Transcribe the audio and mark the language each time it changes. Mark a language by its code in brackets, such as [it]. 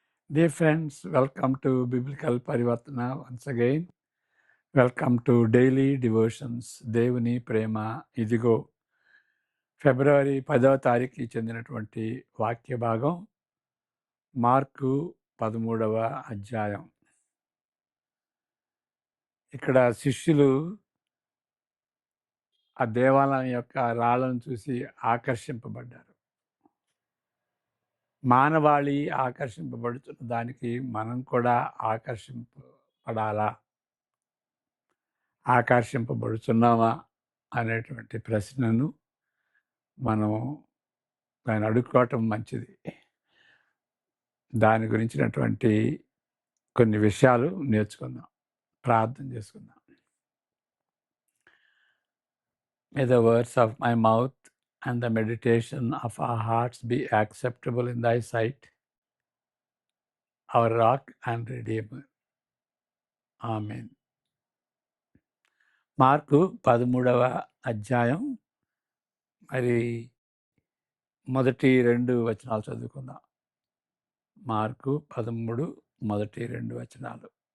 [en] Dear friends, welcome to Biblical Parivartana once again. Welcome to Daily Devotions. [te] దేవుని ప్రేమ ఇదిగో. ఫిబ్రవరి 10వ తారీఖుకి చెందినటువంటి వాక్య భాగం మార్కు 13వ అధ్యాయం. ఇక్కడ శిష్యులు ఆ దేవాలయం యొక్క రాళ్లను చూసి ఆకర్షింపబడ్డారు. మానవాళి ఆకర్షింపబడుతున్న దానికి మనం కూడా ఆకర్షింపబడాలా, ఆకర్షింపబడుతున్నామా అనేటువంటి ప్రశ్నను మనం దాన్ని అడుక్కోవటం మంచిది. దాని గురించినటువంటి కొన్ని విషయాలు నేర్చుకుందాం, ప్రార్థన చేసుకుందాం. [en] May the words of my mouth and the meditation of our hearts be acceptable in thy sight, our rock and redeemer. [te] Amen. Mark 13వ అధ్యాయం మరి మొదటి 2 వచనాలు చదువుకుందాం. మార్కు 13 మొదటి 2 వచనాలు.